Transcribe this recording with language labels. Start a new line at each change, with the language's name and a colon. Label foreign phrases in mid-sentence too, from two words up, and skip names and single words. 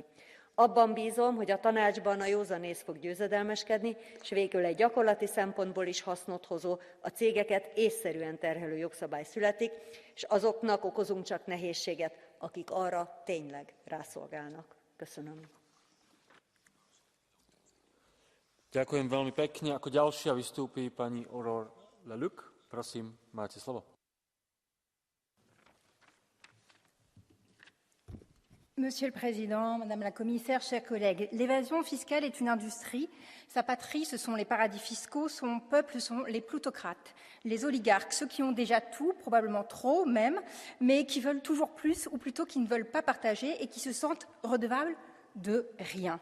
Hungarian: Abban bízom, hogy a tanácsban a józanész fog győzedelmeskedni, és végül egy gyakorlati szempontból is hasznot hozó, a cégeket észszerűen terhelő jogszabály születik, és azoknak okozunk csak nehézséget, akik arra tényleg rászolgálnak. Köszönöm.
Slovak: Ďakujem veľmi pekne. Ako ďalšia vystúpi pani Aurore Leluc. Prosím, máte slovo.
French: Monsieur le Président, Madame la Commissaire, chers collègues, l'évasion fiscale est une industrie. Sa patrie, ce sont les paradis fiscaux. Son peuple sont les plutocrates, les oligarques, ceux qui ont déjà tout, probablement trop même, mais qui veulent toujours plus, ou plutôt qui ne veulent pas partager et qui se sentent redevables de rien.